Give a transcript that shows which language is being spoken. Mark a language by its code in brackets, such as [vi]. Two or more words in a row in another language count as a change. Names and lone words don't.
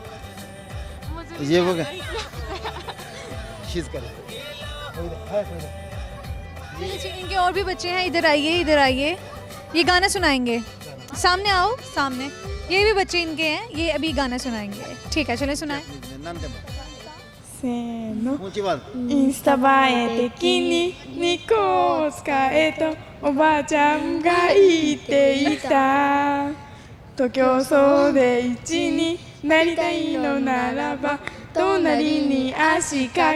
[hi] ये वो शीज कर इनके और भी बच्चे हैं, इधर आइए, इधर आइए, ये गाना सुनाएंगे। सामने आओ, सामने। ये भी बच्चे इनके हैं, ये अभी गाना सुनाएंगे। ठीक है, चले सुनाएं। [ja] せーのインスタ映え的にニコを使えとおばあちゃんが言っていたと競争で一になりたいのならば隣に足か